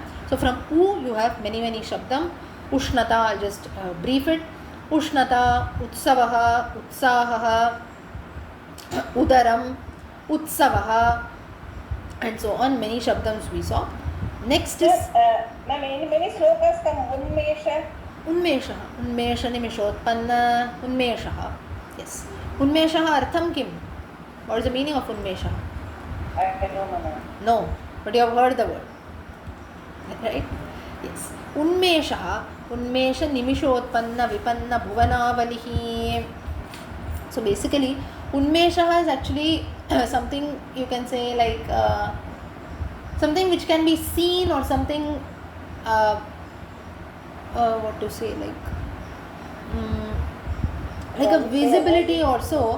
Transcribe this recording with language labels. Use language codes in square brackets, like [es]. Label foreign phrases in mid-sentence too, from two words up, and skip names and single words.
[en] So, from U, you have many shabdam. Ushnata, I'll just brief it. [sa] उष्णता, उत्सवः, उत्साहः, उदारम्, उत्सवः, [en] and so on. Many shabdams we saw. Next is many slokas come Unmesha. [sa] Unmeshaha. उन्मेष निमिषोत्पन्न. Unmeshaha. Yes. उन्मेषः अर्थं किम्? [en] What is the meaning of Unmeshaha? I don't know. No, but you have heard the word. Right? Yes. [sa] Unmeshaha. उन्मेष निमिषोत्पन्न विपन्न भुवनावलिः. [en] So basically, Unmeshaha is actually something you can say like something which can be seen or something what to say, like a visibility also.